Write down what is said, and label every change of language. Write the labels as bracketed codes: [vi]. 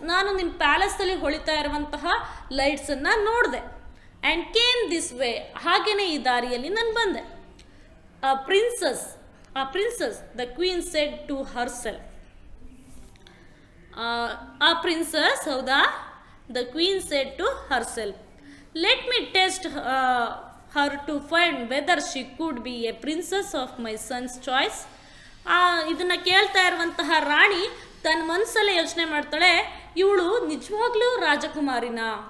[kn] ನಾನು ನಿಮ್ಮ ಪ್ಯಾಲೇಸಲ್ಲಿ ಹೊಳಿತಾ ಇರುವಂತಹ ಲೈಟ್ಸನ್ನು ನೋಡಿದೆ. [en] And came this way. [kn] ಹಾಗೆಯೇ ಈ ದಾರಿಯಲ್ಲಿ ನಾನು ಬಂದೆ. [en] A princess, the queen said to herself. A princess, ಹೌದಾ? The queen said to herself. Let me test her to find whether she could be a princess of my son's choice. [kn] ಇದನ್ನು ಕೇಳ್ತಾ ಇರುವಂತಹ ರಾಣಿ ತನ್ನ ಮನಸ್ಸಲ್ಲೇ ಯೋಚನೆ ಮಾಡ್ತಾಳೆ, ಇವಳು ನಿಜವಾಗ್ಲೂ ರಾಜಕುಮಾರಿನ.